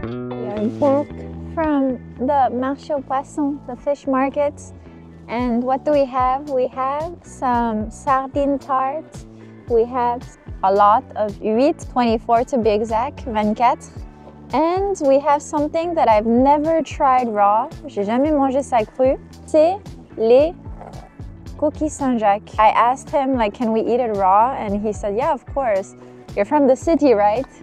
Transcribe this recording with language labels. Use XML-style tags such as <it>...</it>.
<en>We are back from the</en> <fr>marché aux poissons,</fr> <en>the fish markets. And what do we have? We have some sardine tarts. We have a lot of huîtres, 24 to be exact, 24. And we have something that I've never tried raw.</en> <fr>J'ai jamais mangé ça cru. C'est les cookies Saint-Jacques.</fr> <en>I asked him, like, can we eat it raw? And he said, yeah, of course. You're from the city, right?</en>